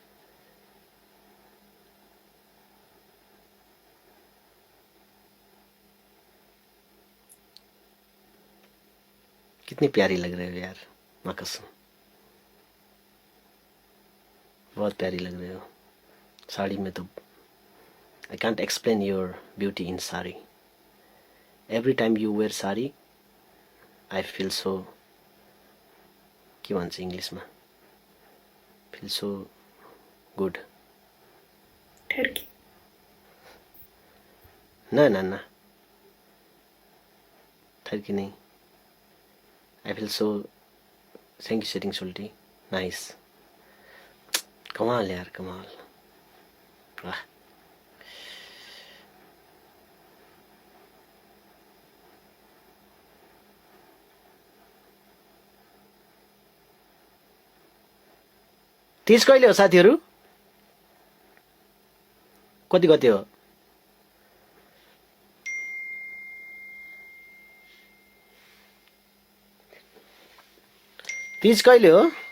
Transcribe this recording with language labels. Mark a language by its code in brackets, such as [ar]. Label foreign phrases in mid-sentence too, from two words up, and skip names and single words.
[hi] कितनी प्यारी लग रहे हो यार. माँ कसम बहुत प्यारी लग रहे हो साड़ी में तो. [en] I can't explain your beauty in sari. Every time you wear sari, I feel so. [ne] के भन्छ इङ्ग्लिसमा. [en] Feel so good. [hi] ठहरके ना ना ना थर्की नहीं. [en] I feel so. Thank you setting Sulti. Nice. [hi] कमाल यार कमाल. वाह. [ne] तीज कहिले हो साथीहरू. कति गते हो. तीज कहिले हो.